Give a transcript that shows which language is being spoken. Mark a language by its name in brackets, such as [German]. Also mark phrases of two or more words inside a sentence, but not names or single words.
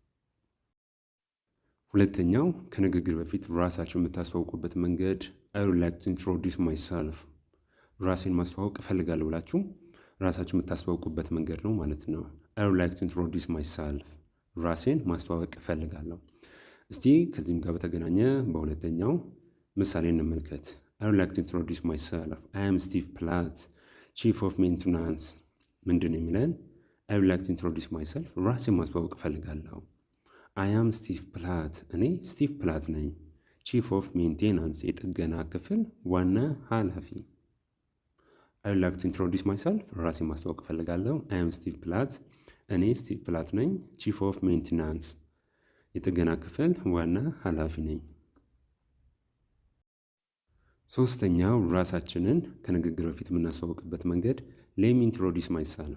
[Amharic] ሁለተኛው ከንግግር በፊት ራሳችሁን የምታስተዋውቁበት መንገድ [English] I would like to introduce myself። [Amharic] ራሴን ማስተዋወቅ እፈልጋለሁ ብላችሁ ራሳችሁን የምታስተዋውቁበት መንገድ ነው ማለት ነው። [English] I would like to introduce myself፣ [Amharic] ራሴን ማስተዋወቅ እፈልጋለሁ። እስቲ ከዚህም ጋር በተገናኘ በሁለተኛው ምሳሌ እንመልከት። [English] I would like to introduce myself. I am Steve Platt, Chief of Maintenance. [Amharic] ምንድን የሚለን? [English] I would like to introduce myself. [Amharic] ራሴን ማስተዋወቅ እፈልጋለሁ። [English] I am Steve Platt. [Amharic] እኔ ስቲቭ ፕላት ነኝ። [English] Chief of Maintenance [Amharic] የጥገና ክፍል ዋና ኃላፊ። [English] I would like to introduce myself. [Amharic] ራሴን ማስተዋወቅ እፈልጋለሁ። [English] I am Steve Platt. [Amharic] እኔ ስቲቭ ፕላት ነኝ። [English] Chief of Maintenance [Amharic] የጥገና ክፍል ዋና ኃላፊ ነኝ። ሶስተኛው ራሳችንን ከንግግር በፊት የምናስተዋውቅበት መንገድ [English] Let me introduce myself።